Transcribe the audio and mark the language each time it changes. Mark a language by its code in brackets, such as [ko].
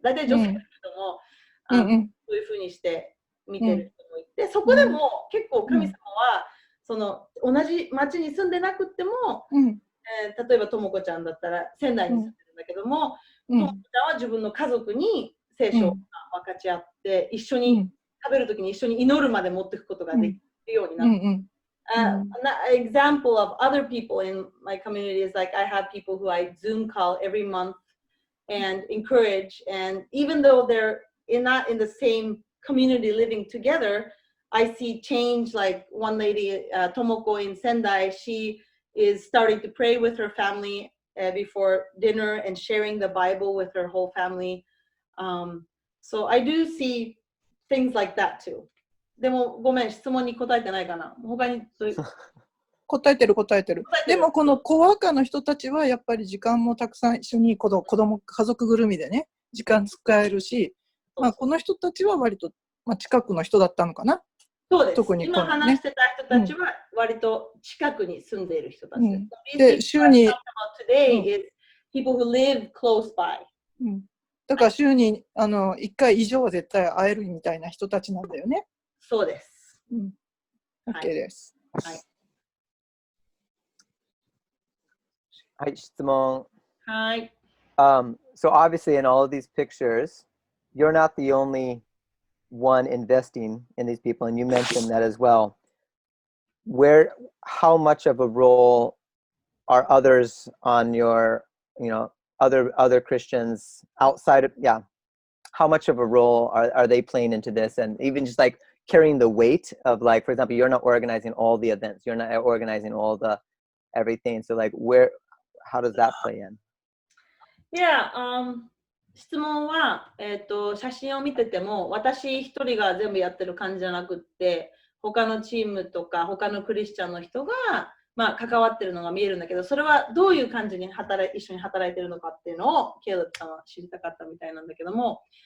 [ja] 大体女性の人も、そういうふうにして見てる人もいて、そこでも結構神様は、その同じ町に住んでなくっても、例えばともこちゃんだったら仙台に住んでるんだけども、ともこちゃんは自分の家族に聖書を分かち合って、一緒に食べるときに一緒に祈るまで持っていくことができるようになって、 [en] An example of other people in my community is like I have people who I Zoom call every month and encourage, and even though they're not in the same community living together, I see change. Like one lady, Tomoko in Sendai, she is starting to pray with her family before dinner and sharing the Bible with her whole family. So I do see things like that too. [ja] でもごめん、質問に答えてないかな。他にそういう答えてる。でもこのコワーカーの人たちはやっぱり時間もたくさん一緒に子供家族ぐるみでね時間使えるし、まあ、この人たちは割と、まあ、近くの人だったのかな。そうです。特に今話してた人たちは割と近くに住んでいる人たちです。で、週に、 [en] today is people who live close by. [ja] だから週に1回以上は絶対会えるみたいな人たちなんだよね。そうです。 OK です。はい、質問。はい。 [en] So obviously in all of these pictures, you're not the only one investing in these people, and you mentioned that as well. How much of a role are others on your, other Christians outside of, how much of a role are they playing into this? And even just like carrying the weight of, like, for example, you're not organizing all the events, you're not organizing all the everything. So like how does that play in? [ja] Yeah, 質問は、写真を見てても私一人が全部やってる感じじゃなくって他のチームとか他のクリスチャンの人が、まあ、関わってるのが見えるんだけどそれはどういう感じに一緒に働いてるのかっていうのをケイロさんは知りたかったみたいなんだけども、